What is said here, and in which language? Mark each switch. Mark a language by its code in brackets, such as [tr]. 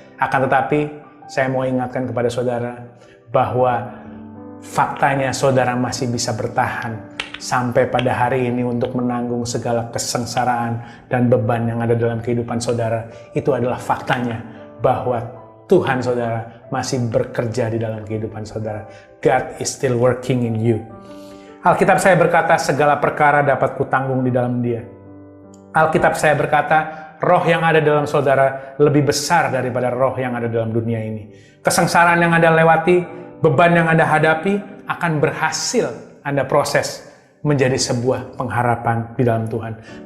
[id] Akan tetapi, saya mau ingatkan kepada saudara bahwa faktanya saudara masih bisa bertahan sampai pada hari ini untuk menanggung segala kesengsaraan dan beban yang ada dalam kehidupan saudara. Itu adalah faktanya bahwa Tuhan saudara masih bekerja di dalam kehidupan saudara. [en] God is still working in you. [id] Alkitab saya berkata, segala perkara dapat kutanggung di dalam Dia. Alkitab saya berkata, roh yang ada dalam saudara lebih besar daripada roh yang ada dalam dunia ini. Kesengsaraan yang Anda lewati, beban yang Anda hadapi, akan berhasil Anda proses menjadi sebuah pengharapan di dalam Tuhan.